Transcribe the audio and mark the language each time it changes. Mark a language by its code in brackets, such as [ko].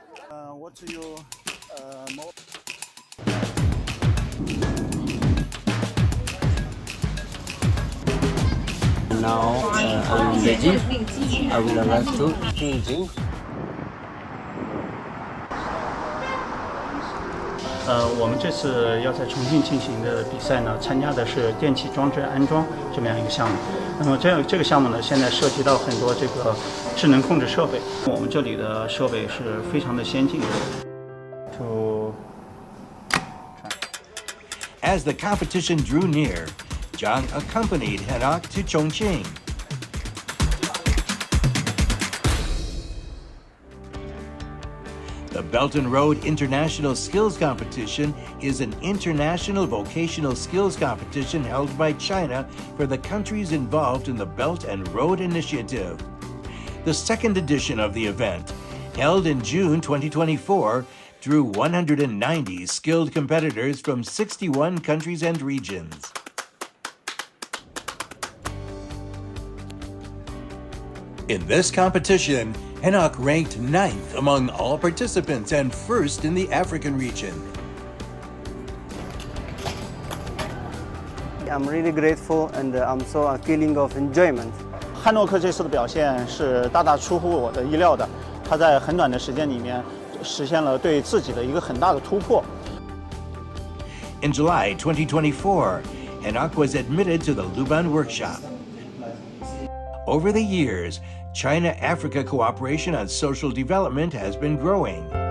[en] What's your Now I'm ready. I will arrive to Tianjin. [zh] 我们这次要在重庆进行的比赛呢，参加的是电气装置安装这么样一个项目。那么这个项目呢，现在涉及到很多这个智能控制设备。我们这里的设备是非常的先进的。 [en] As the competition drew near, Jiang accompanied Henok to Chongqing. The Belt and Road International Skills Competition is an international vocational skills competition held by China for the countries involved in the Belt and Road Initiative. The second edition of the event, held in June 2024, drew 190 skilled competitors from 61 countries and regions. In this competition, Henok ranked 9th among all participants and 1st in the African region. I'm really grateful and I'm so a feeling of enjoyment. [zh] 汉诺克这次的表现是大大出乎我的意料的，他在很短的时间里面实现了对自己的一个很大的突破。 [en] In July 2024, Henok was admitted to the Luban workshop. Over the years, China-Africa cooperation on social development has been growing.